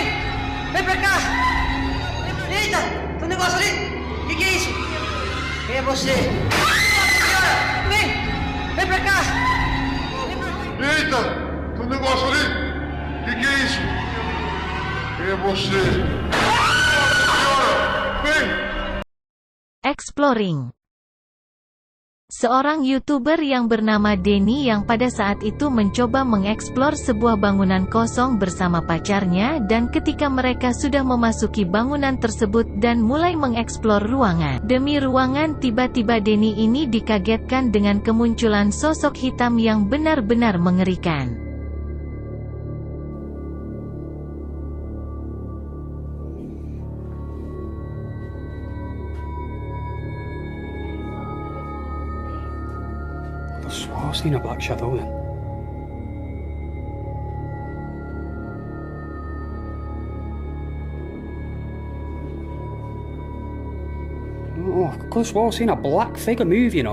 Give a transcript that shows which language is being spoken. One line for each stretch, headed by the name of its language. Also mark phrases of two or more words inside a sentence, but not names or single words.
Portuguese: Vem pra cá! Eita, tem um negócio ali. Que é isso? Quem é você? Nossa senhora, vem! Vem pra cá! Eita, tem um negócio ali. Que é isso? Quem é você? Nossa senhora, vem!
Indonesian: Exploring. Seorang YouTuber yang bernama Denny yang pada saat itu mencoba mengeksplor sebuah bangunan kosong bersama pacarnya, dan ketika mereka sudah memasuki bangunan tersebut dan mulai mengeksplor ruangan demi ruangan, tiba-tiba Denny ini dikagetkan dengan kemunculan sosok hitam yang benar-benar mengerikan.
English: I swore I've seen a black shadow then. Oh, I could have swore I've seen a black figure move, you know.